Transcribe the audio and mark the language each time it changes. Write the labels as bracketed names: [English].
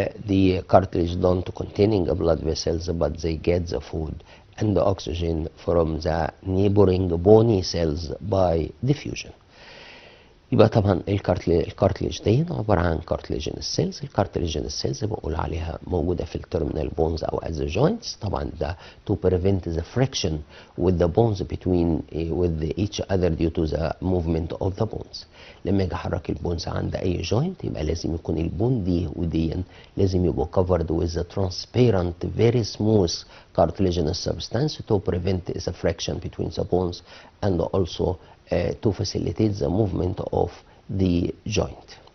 [English] The cartilage don't containing blood vessels but they get the food and the oxygen from the neighboring bony cells by diffusion. [Arabic] يبقى طبعا الكارتليج دي عباره عن كارتليجينس سيلز. الكارتليجينس سيلز بقول عليها موجوده في التيرمينال بونز او [English] at the joints، طبعا ده to prevent the friction with the bones between with each other due to the movement of the bones. [Arabic] لما اجي احرك البونز عند اي جوينت يبقى لازم يكون البون دي ودي لازم يبقوا [English] covered with a transparent very smooth cartilaginous substance to prevent the friction between the bones and also to facilitate the movement of the joint.